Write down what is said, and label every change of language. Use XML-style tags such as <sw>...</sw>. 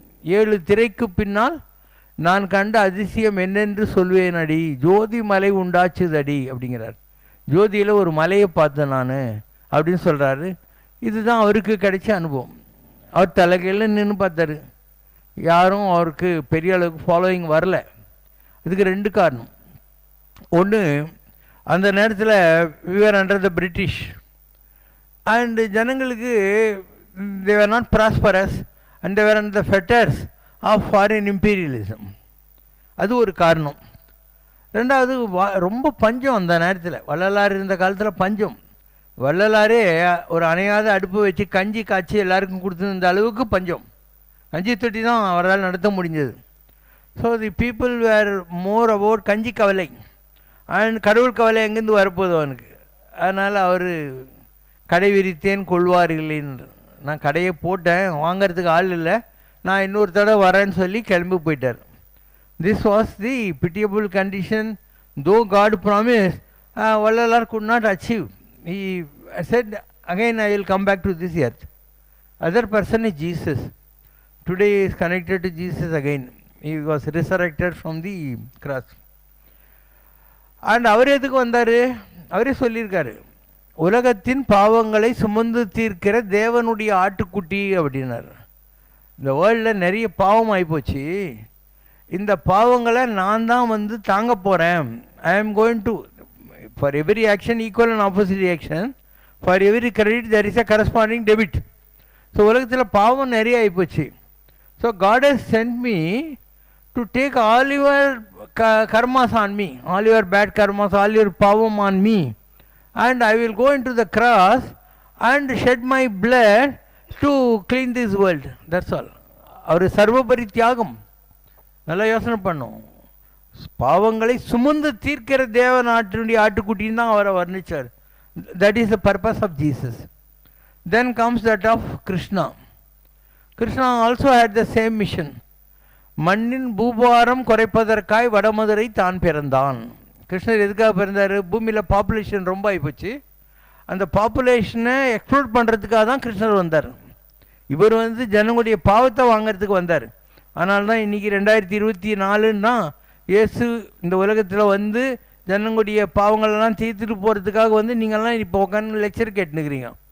<ta>7 திரைக்கு பின்னால் நான் கண்ட அதிசயம் என்னென்று சொல்வேன் அடி, ஜோதி மலை உண்டாச்சுதடி அப்படிங்கிறார். ஜோதியில் ஒரு மலையை பார்த்தேன் நான் அப்படின்னு சொல்கிறாரு. இதுதான் அவருக்கு கிடைச்ச அனுபவம். அவர் தலைகையில் நின்று பார்த்தாரு. யாரும் அவருக்கு பெரிய அளவுக்கு ஃபாலோயிங் வரல. இதுக்கு 2 காரணம். ஒன்று, அந்த நேரத்தில்</ta> <en>we were under the British and</en> <ta>ஜனங்களுக்கு</ta> <en>they were not prosperous and they were under the fetters of foreign imperialism.</en> <ta>அது ஒரு காரணம். ரெண்டாவது, ரொம்ப பஞ்சம் அந்த நேரத்தில். வள்ளலார் இருந்த காலத்தில் பஞ்சம். வள்ளலாரே ஒரு அணையாத அடுப்பு வச்சு கஞ்சி காய்ச்சி எல்லாருக்கும் கொடுத்துருந்த அளவுக்கு பஞ்சம். கஞ்சி தொட்டி தான் அவரால் நடத்த முடிஞ்சது.</ta> <en>so the people were more about</en> <ta>கஞ்சி கவலை அண்ட் கடவுள் கவலை எங்கேருந்து வரப்போகுது அவனுக்கு. அதனால் அவர் கடை விரித்தேன் கொள்வார்கள்னு, நான் கடையை போட்டேன், வாங்கிறதுக்கு ஆள் இல்லை, நான் இன்னொரு தடவை வரேன்னு சொல்லி கிளம்பி போயிட்டார்.</ta> <en>This was the pitiable condition. Though God promised, Vallalar could not achieve. He said, again I will come back to this earth. Other person is Jesus. Today he is connected to Jesus again. He was resurrected from the cross.</en> <ta>And அவர் எதுக்கு வந்தார்? அவரே சொல்லியிருக்காரு, உலகத்தின் பாவங்களை சுமந்து தீர்க்கிற தேவனுடைய ஆட்டுக்குட்டி அப்படின்னார். இந்த வேர்ல்டில் நிறைய பாவம் ஆகிப்போச்சு, இந்த பாவங்களை நான் தான் வந்து தாங்க போகிறேன்.</ta> <en>I am going to, for every action equal and opposite action, for every credit there is a corresponding debit.</en> <ta>So உலகத்தில் பாவம் நிறைய ஆகிப்போச்சு.</ta> <en>So God has sent me to take all your karmas on me, all your bad karmas, all your pavam on me, and I will go into the cross and shed my blood to clean this world. That's all.</en> <ta>அவர் சர்வபரி தியாகம். நல்லா யோசனை பண்ணும். பாவங்களை சுமந்து தீர்க்கிற தேவ நாட்டினுடைய ஆட்டுக்குட்டின்னு தான் அவரை வர்ணித்தார்.</ta> <en>That is the purpose of Jesus. Then comes that of Krishna. Krishna also had the same mission.</en> <ta>மண்ணின் பூபாரம் குறைப்பதற்காய் வடமதுரை தான் பிறந்தான். கிருஷ்ணர் எதுக்காக பிறந்தார்? பூமியில் பாப்புலேஷன் ரொம்ப ஆகிப்போச்சு, அந்த பாப்புலேஷனை எக்ஸ்ப்ளோர் பண்ணுறதுக்காக தான் கிருஷ்ணர் வந்தார். இவர் ஜனங்களுடைய பாவத்தை வாங்கிறதுக்கு வந்தார். அதனால தான் இன்றைக்கி 2024ன்னா இயேசு இந்த உலகத்தில் ஜனங்களுடைய பாவங்களெல்லாம் தீர்த்துட்டு போகிறதுக்காக நீங்கள்லாம் இப்போ உட்காந்து லெக்சர் கேட்டுனுக்கிறீங்க.</ta>